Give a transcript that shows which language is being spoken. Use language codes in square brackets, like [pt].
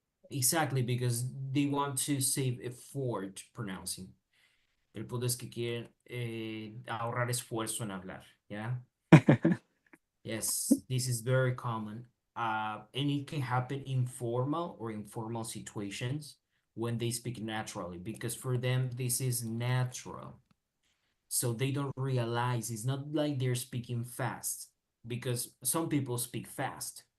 [en] Exactly, because they want to save effort pronouncing. [es] El punto es que quieren ahorrar esfuerzo en hablar, ¿ya? [en] Yes, this is very common. And it can happen in formal or informal situations when they speak naturally, because for them, this is natural. So they don't realize it's not like they're speaking fast, because some people speak fast,